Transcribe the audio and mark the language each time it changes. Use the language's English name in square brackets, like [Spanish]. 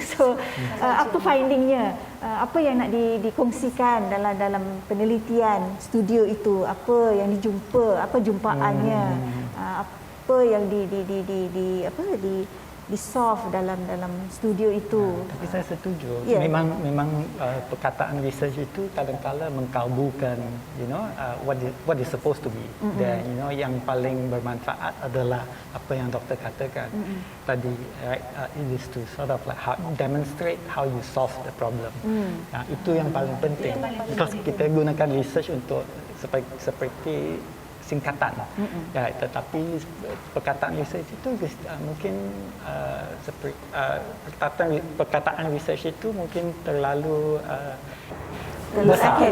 [Malay] So apa findingnya, apa yang nak dikongsikan dalam penelitian studio itu, apa yang dijumpa, apa jumpaannya, apa yang di solve dalam studio itu. Tapi saya setuju. [English] Yeah. [Malay] Memang perkataan research itu kadang-kala mengkalbukan, [English] what is supposed to be. [Malay] Dan yang paling bermanfaat adalah apa yang doktor katakan tadi, right? [English] It is to sort of like demonstrate how you solve the problem. [Malay] Itu yang paling penting. Because kita gunakan research untuk seperti singkatan. Ya, tetapi perkataan research itu mungkin seperti perkataan research itu mungkin terlalu besar.